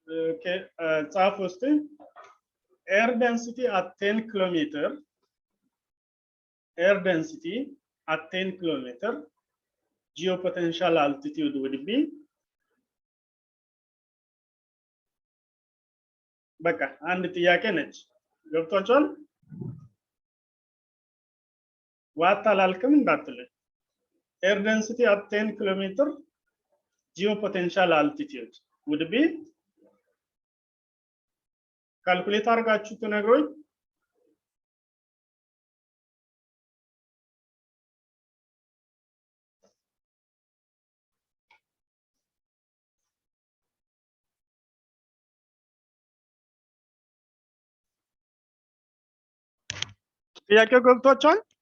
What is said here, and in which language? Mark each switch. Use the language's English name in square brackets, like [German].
[English] Okay, [Amharic] ጻፉ እስቲ [English] air density at 10 kilometer. Air density at 10 kilometer. Geopotential altitude would be [Amharic] በቃ አንድ ጥያቄ ነች። ገብቷችኋል? ዋት አላልክም እንዳትልኝ። [English] air density at 10 kilometer geopotential altitude would be [Amharic] ካልኩሌት አድርጋችሁ ትነግሩኝ። ጥያቄው ገብቷችኋል?